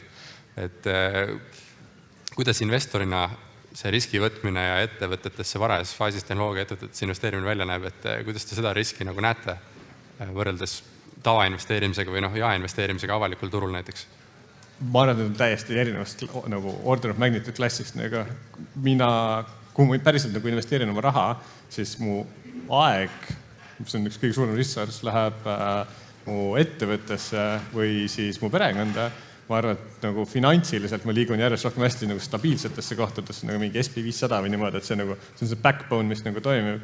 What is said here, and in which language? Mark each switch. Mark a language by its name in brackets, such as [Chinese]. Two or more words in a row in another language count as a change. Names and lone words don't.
[Estonian] Et kuidas investorina see riski võtmine ja ettevõtetesse varajas faasis tehnoloogia ettevõtetesse investeerimine välja näeb, et kuidas te seda riski nagu näete võrreldes tavainvesteerimisega või jaeinvesteerimisega avalikul turul näiteks? ma arvan, et on täiesti erinevast nagu [English] order of magnitude [Estonian] klassist. Kui ma päriselt nagu investeerin oma raha, siis mu aeg, mis on üks kõige suurem ressurss, läheb mu ettevõttesse või siis mu perekonda. Ma arvan, et nagu finantsiliselt ma liigun järjest rohkem hästi nagu stabiilsetesse kohtadesse, nagu mingi SP500 või niimoodi, et see on see backbone, mis nagu toimib.